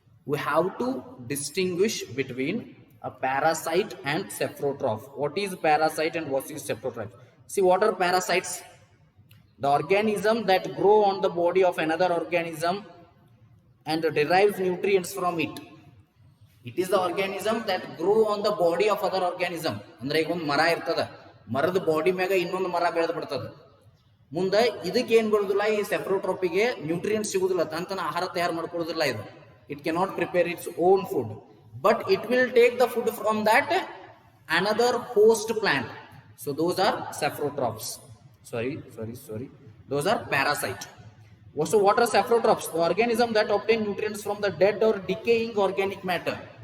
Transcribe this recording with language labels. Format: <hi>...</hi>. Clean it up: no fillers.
<en>We have to distinguish between a parasite and saprotroph. What is parasite and what is saprotroph? See, what are parasites? The organism that grow on the body of another organism and derives nutrients from it. It is the organism that grow on the body of other organism.</en> <kn>ಅಂದ್ರೆ ಈಗ ಒಂದು ಮರ ಇರ್ತದ, ಮರದ body ಮ್ಯಾಗ ಇನ್ನೊಂದು ಮರ ಬೆಳೆದು ಬಿಡ್ತದ. ಮುಂದೆ ಇದಕ್ಕೆ ಏನು ಬರೋದಿಲ್ಲ, ಈ ಸೆಪ್ರೋಟ್ರೋಪಿಗೆ ನ್ಯೂಟ್ರಿಯೆಂಟ್ಸ್ ಸಿಗುದಿಲ್ಲ, ತಂತನ ಆಹಾರ ತಯಾರು ಮಾಡ್ಕೊಳ್ಳೋದಿಲ್ಲ ಇದು.</kn> <en>It cannot prepare its own food, but it will take the food from that another host plant. So those are saprotrophs. Sorry. Those are parasite. So what are saprotrophs? The organism that obtain nutrients from the dead or decaying organic matter.</en>